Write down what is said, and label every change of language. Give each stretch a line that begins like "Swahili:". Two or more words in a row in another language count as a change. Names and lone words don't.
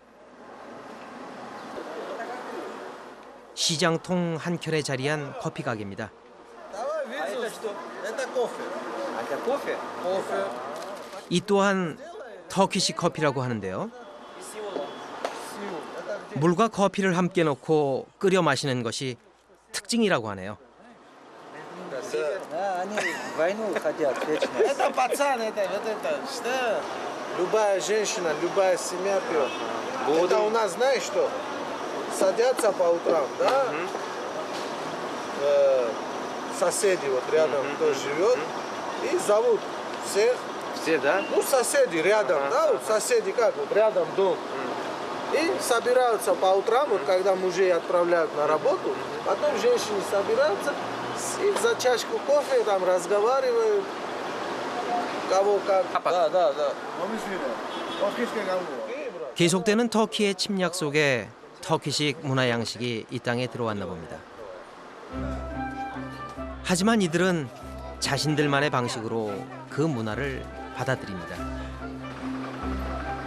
Korean: 시장통 한켠에 자리한 커피 가게입니다. 이 또한 터키식 커피라고 하는데요. 물과 커피를 함께 넣고 끓여 마시는 것이 특징이라고 하네요.
Russian: Это пацан, это вот это, что любая женщина, любая семья пьет. Это у нас, знаешь что, садятся по утрам, да? Соседи вот рядом, кто живет, и зовут всех. Все, да? Ну, соседи рядом, да, вот соседи как, вот рядом дом. И собираются по утрам, вот когда мужей отправляют на работу, потом женщины собираются и за чашку кофе там разговаривают, кого как. Да.
Korean: 계속되는 터키의 침략 속에 터키식 문화 양식이 이 땅에 들어왔나 봅니다. 하지만 이들은 자신들만의 방식으로 그 문화를 받아들입니다.